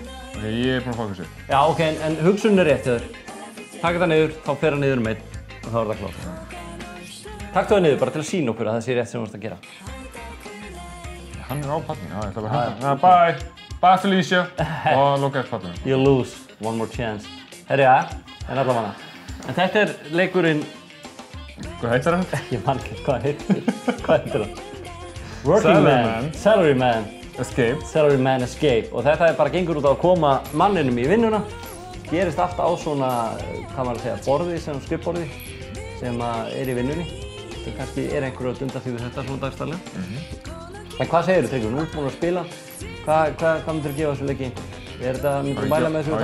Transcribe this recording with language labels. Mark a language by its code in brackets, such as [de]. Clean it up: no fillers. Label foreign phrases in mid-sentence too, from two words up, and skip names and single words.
[is] Ok, ég er búinn að fókusa. Já, ok, en hugsunin er rétt hjá þér. Taka það niður, þá fer það niður einn og þá er það klárt. Taktu það niður bara til að sýna okkur að það sé rétt sem þú varst að gera. Hann er á pallinu, já, ég ætla bara að henda. [en] Bye! Bye [is] Felicia! Og loka eftir pallinu. [en] You lose, one more chance. [is] Herri, ja, en allavega. En þetta er leikurinn... Hvað heitir hann? Ég man ekki hvað heitir hann. Working Man. Salaryman. Escape. Salaryman Escape. Og þetta er bara gengur út á að koma manninum í vinnuna. Gerist allt á svona, hvað maður að segja, borði, sem skrifborði, sem er í vinnunni. Það kannski er einhverju að dunda því við þetta svona dagstarlega. En hvað segirðu, Tryggvi? Nú ertu búinn að spila. Hvað myndir þú gefa þessu leiki einhvern? Myndir þú mæla með þessu?